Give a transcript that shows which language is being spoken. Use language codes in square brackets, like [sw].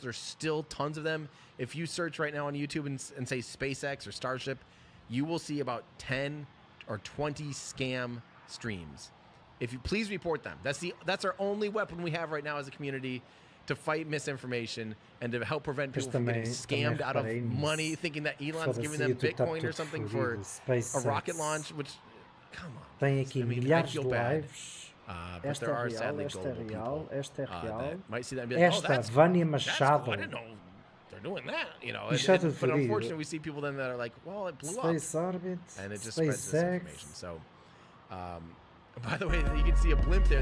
[en] There's still tons of them. If you search right now on YouTube and say SpaceX or Starship, you will see about 10 or 20 scam streams. If you please report them. That's our only weapon we have right now as a community to fight misinformation and to help prevent people from getting scammed out of money, thinking that Elon's giving them Bitcoin or something for a rocket launch, which, come on. [pt] Tem aqui milhares de lives. [en] But there are sadly gullible people that might see that and be like, [pt] esta Vânia Machado. [en] Cool. I didn't know they're doing that, you know. But unfortunately, we see people then that are like, well, it blew up. Space Orbit, and it just spreads misinformation. So By the way, you can see a blimp there.